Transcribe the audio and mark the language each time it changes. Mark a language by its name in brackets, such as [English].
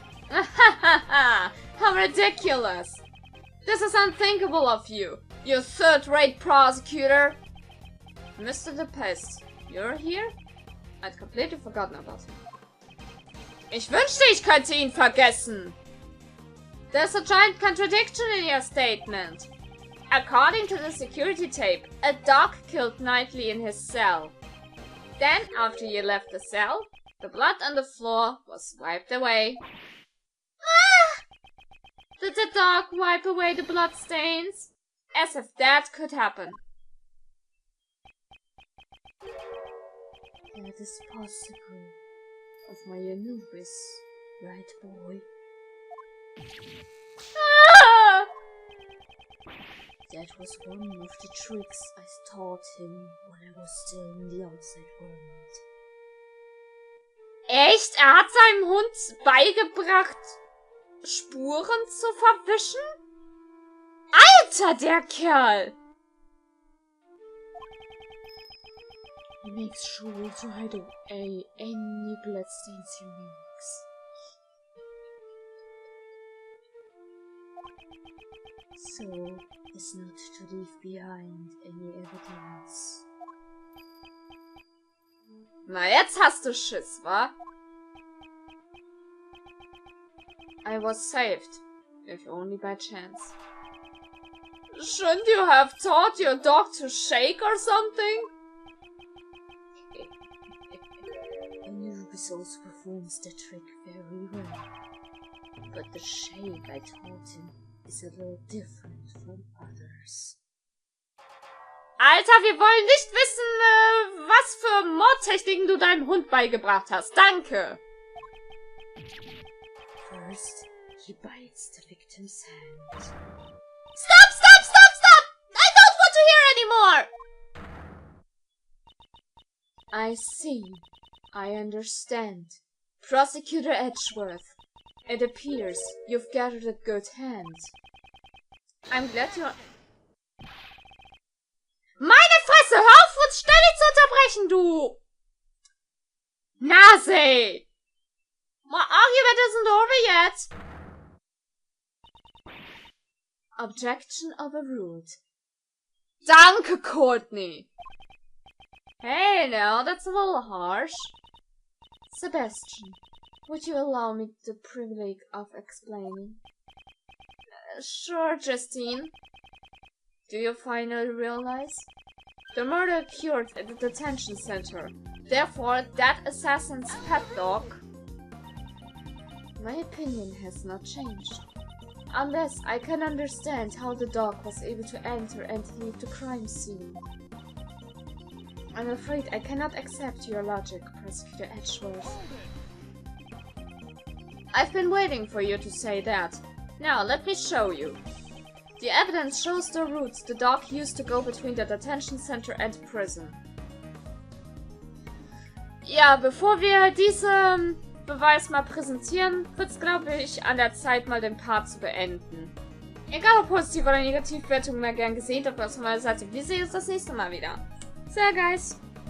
[English] How ridiculous! This is unthinkable of you, you third-rate prosecutor! Mr. DePest, you're here? I'd completely forgotten about him. [German] Ich wünschte, ich könnte ihn vergessen! [English] There's a giant contradiction in your statement. According to the security tape, a dog killed Knightley in his cell. Then, after you left the cell, the blood on the floor was wiped away. Ah! Did the dog wipe away the blood stains? As if that could happen. That is possible. Of my Anubis, right, boy? Ah! That was one of the tricks I taught him when I was still in the outside world. [German] Echt? Hat seinem Hund beigebracht, Spuren zu verwischen? Alter, der Kerl! [English] He makes sure to hide away any bloodstains he makes. So as not to leave behind any evidence. [German] Na, jetzt hast du Schiss, wa? [English] I was saved, if only by chance. Shouldn't you have taught your dog to shake or something? Anubis also performs the trick very well. But the shake I taught him is a little different from others. [German] Alter, wir wollen nicht wissen, was für Mordtechniken du deinem Hund beigebracht hast. Danke! [English] First, he bites the victim's hand. Stop! Stop! Stop! Stop! I don't want to hear anymore! I see. I understand. Prosecutor Edgeworth, it appears you've gathered a good hand. I'm glad you're... [German] Meine Fresse, hör auf, uns ständig zu unterbrechen, du! Nase! [English] My argument isn't over yet! Objection overruled. [German] Danke, Courtney! [English] Hey, now, that's a little harsh. Sebastian, would you allow me the privilege of explaining? Sure, Justine. Do you finally realize? The murder occurred at the detention center. Therefore, that assassin's pet dog... My opinion has not changed. Unless I can understand how the dog was able to enter and leave the crime scene. I'm afraid I cannot accept your logic, Prosecutor Edgeworth. I've been waiting for you to say that. Now, let me show you. The evidence shows the route the dog used to go between the detention center and prison. [German] Ja, bevor wir diesen Beweis mal präsentieren, wird's, glaube ich, an der Zeit, mal den Part zu beenden. Egal ob positiv oder negativ, Bewertung immer gern gesehen, das war's von meiner Seite. Wir sehen uns das nächste Mal wieder. [English] So, guys.